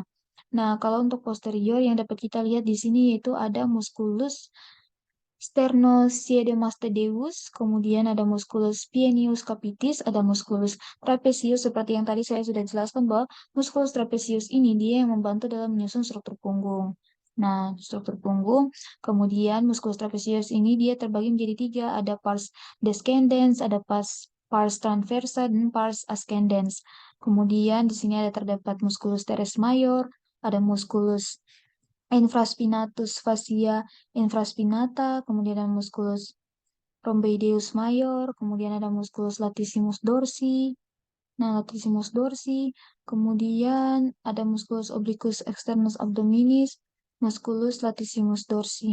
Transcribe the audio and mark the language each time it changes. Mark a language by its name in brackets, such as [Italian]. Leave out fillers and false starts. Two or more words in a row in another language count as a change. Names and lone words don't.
[Indonesian] Nah, kalau untuk posterior yang dapat kita lihat di sini yaitu ada musculus sternocleidomastoideus, kemudian ada musculus splenius capitis, ada musculus trapezius, seperti yang tadi saya sudah jelaskan bahwa musculus trapezius ini dia yang membantu dalam menyusun struktur punggung. Nah, struktur punggung, kemudian musculus trapezius ini dia terbagi menjadi tiga, ada pars descendens, ada pars transversa, dan pars ascendens. Kemudian di sini ada terdapat musculus teres major, ada musculus infraspinatus fascia infraspinata, kemudian ada musculus rhomboideus major, kemudian ada musculus latissimus dorsi. Nah, latissimus dorsi, kemudian ada musculus obliquus externus abdominis, musculus latissimus dorsi.